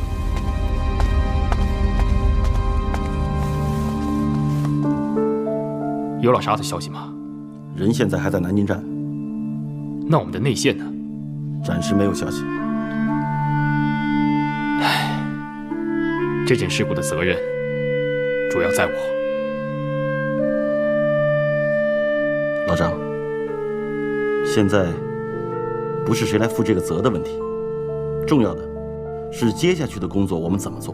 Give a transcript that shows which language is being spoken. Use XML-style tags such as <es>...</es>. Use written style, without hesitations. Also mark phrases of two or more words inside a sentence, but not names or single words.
<zh>有老沙的消息嗎？人現在還在南京站。那我們的內線呢？暫時沒有消息。唉，這件事故的責任主要在我。老张，现在不是谁来负这个责的问题，重要的是接下去的工作我们怎么做。</zh>